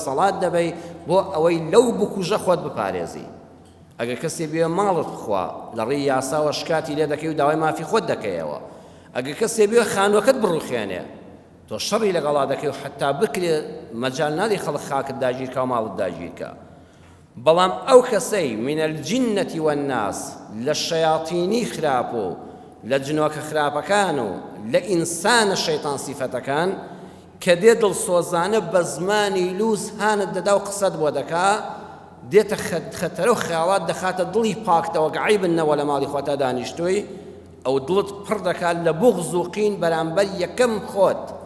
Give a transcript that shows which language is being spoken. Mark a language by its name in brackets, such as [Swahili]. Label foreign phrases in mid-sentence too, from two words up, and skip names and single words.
[Central Kurdish] دەسەڵات دەبەی بۆ ئەوەی لەو بکوژە خۆت بپارێزی ئەگەر کەسێ بێ ماڵت بخوا لە ڕێی یاساوە شکاتی لێ دەکەی و داوای مافی خۆت دەکەیەوە ئەگەر کەسێ بێ خانووەکەت بڕوخێنێ تۆ شەڕی لەگەڵا دەکەی و حتا بکرێ مەجال نادەی خەڵک خاکت داگیرکە و ماڵت داگیرکە بەڵام ئەو کەسەی [Arabic] من الجنة والناس [Central Kurdish] لە شەیاطینی خراپ و لە جنۆکە خراپەکان و لە ئینسانە شەیطان سیفەتەکان کە دێ دڵسۆزانە بە زمانی لووس هانت دەدا و قسەت بۆ دەکا دێتە خەتەرە و خەیاڵات دەخاتە دڵی پاکتەوە گعی بنەوە لە ماڵی خۆتا دانیشتووی ئەو دڵت پڕ دەکات لە بوغز و قین بەرامبەر یەکەم خۆت